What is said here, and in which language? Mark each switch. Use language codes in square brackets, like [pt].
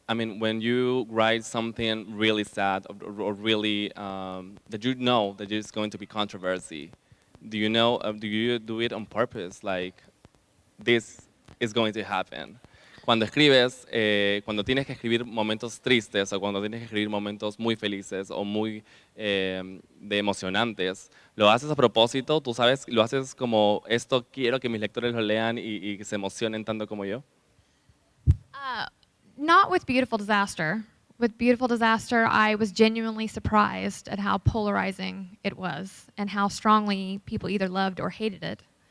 [en] I mean, when you write something really sad or really that you know that it's going to be controversy, do you do it on purpose? Like, this is going to happen. [es] Cuando escribes, cuando tienes que escribir momentos tristes o cuando tienes que escribir momentos muy felices o muy de emocionantes, ¿lo haces a propósito? ¿Tú sabes, lo haces como esto quiero que mis lectores lo lean y se emocionen tanto como yo? [en] Not with Beautiful Disaster. With Beautiful Disaster, I was genuinely surprised at how polarizing it was and how strongly people either loved or hated it.